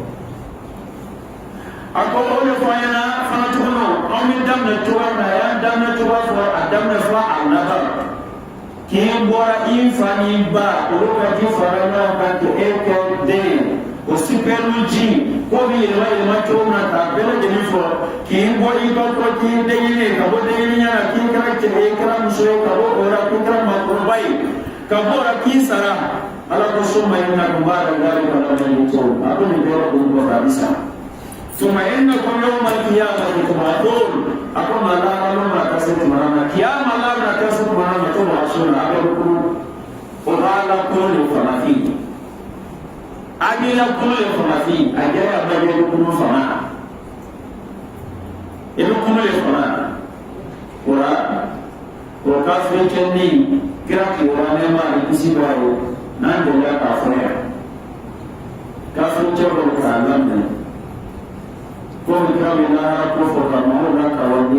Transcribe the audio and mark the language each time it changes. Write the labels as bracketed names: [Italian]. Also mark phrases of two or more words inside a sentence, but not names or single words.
[Bambara] a ko o de fɔ an ɲɛna fana tuguni anw bɛ daminɛ cogoya min na a y'an daminɛ cogoya fɔ a daminɛ fɔ a laban k'i bɔra i fa ni ba olu ka ji fara ɲɔgɔn kan k'e kɛ den o sipɛrɛli ji ko bɛ yɛlɛma cogo min na k'a bɛɛ lajɛlen fɔ k'i bɔ i ba kɔ k'i denɲɛni ka bɔ denɲɛninya la k'i kɛra cɛ kɛra muso ye ka bɔ o la ko kɛra maakɔrɔba ye ka bɔ o la k'i sara ala ko [Arabic] ثم إنكم بعد ذلك لميتون [Bambara] a ko nin bɛɛ kun bɔ ka bisa [Arabic] ثم إنكم يوم القيامة تبعثون [Bambara] a ko ma laara ma ka se tumana ma kiyama laara ka se tumana ma to ba sunna a bɛ kuru o b'a la kuru le fana fi a b'i la kuru le fana fi a kɛra a bɛ kɛ kuru fana i bɛ kuru le fana o la o kafiri kɛni kira kiwara ne ma ni kisi b'a ye n'an delila k'a fɔ yan kafiri cɛ dɔw k'a laminɛ komi kira bɛ lahara ko fɔ ka maaw lakawandi